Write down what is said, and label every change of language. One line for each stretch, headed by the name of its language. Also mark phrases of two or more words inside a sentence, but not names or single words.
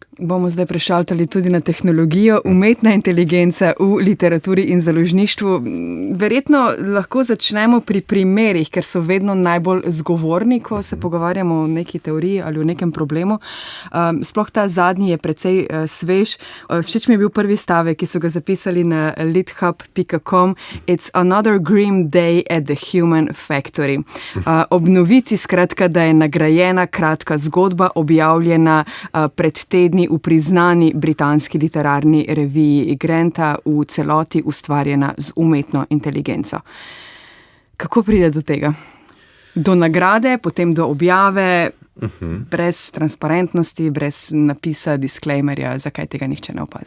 Slovenian: Bomo zdaj prešaltali tudi na tehnologijo, umetna inteligenca v literaturi in založništvu. Verjetno lahko začnemo pri primerih, ker so vedno najbolj zgovorni, ko se pogovarjamo o neki teoriji ali o nekem problemu. Sploh ta zadnji je precej svež. Všeč mi je bil prvi stavek, ki so ga zapisali na lithub.com.
English: It's another grim day at the human factory.
Slovenian: Ob novici skratka, da je nagrajena kratka zgodba objavljena pred tedni v priznani britanski literarni reviji Granta, v celoti ustvarjena z umetno inteligenco. Kako pride do tega? Do nagrade, potem do objave, brez transparentnosti, brez napisa, disclaimerja, zakaj tega nihče ne opazi?